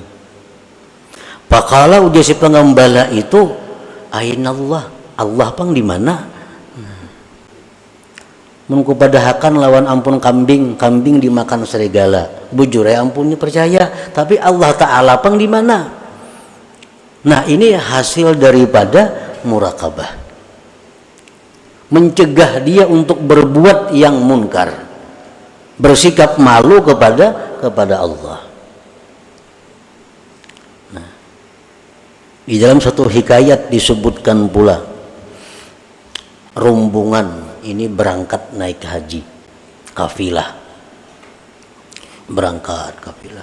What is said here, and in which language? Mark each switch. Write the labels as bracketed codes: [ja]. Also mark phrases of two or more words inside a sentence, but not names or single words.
[bjn] Pakala udah si pengembala itu, ainallah, Allah pang di mana? Mun kupadahakan lawan ampun kambing dimakan serigala. Bujur ya ampunnya percaya, tapi Allah Ta'ala pang di mana? [id] Nah, ini hasil daripada murakabah. Mencegah dia untuk berbuat yang munkar, bersikap malu kepada Allah. Di dalam satu hikayat disebutkan pula, rombongan ini berangkat naik haji, kafilah, berangkat kafilah.